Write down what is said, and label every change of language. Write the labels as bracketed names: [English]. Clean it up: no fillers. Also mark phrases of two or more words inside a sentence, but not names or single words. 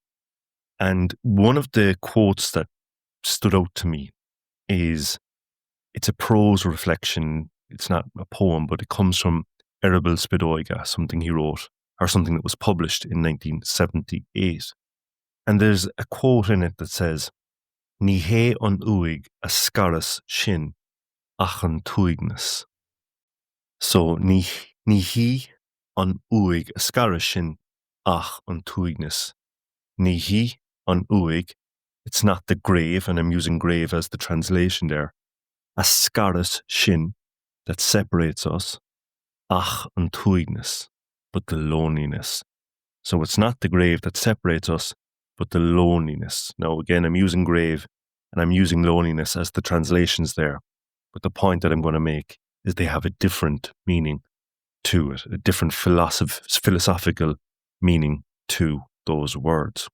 [English] And one of the quotes that stood out to me is, it's a prose reflection. It's not a poem, but it comes from Erbil Spidoiga, something he wrote, or something that was published in 1978. And there's a quote in it that says, [Irish] Ní hé an uaigh a scaras sin ach an tuaigneas. So, ní hí an uaigh a scaras sin ach an tuaigneas. Ní hí an uaigh, [English] it's not the grave, and I'm using grave as the translation there, [Irish] a scaras sin, [English] that separates us, [Irish] ach an tuaigneas, [English] but the loneliness. So it's not the grave that separates us, but the loneliness. Now again, I'm using grave and I'm using loneliness as the translations there. But the point that I'm going to make is they have a different meaning to it, a different philosophical meaning to those words.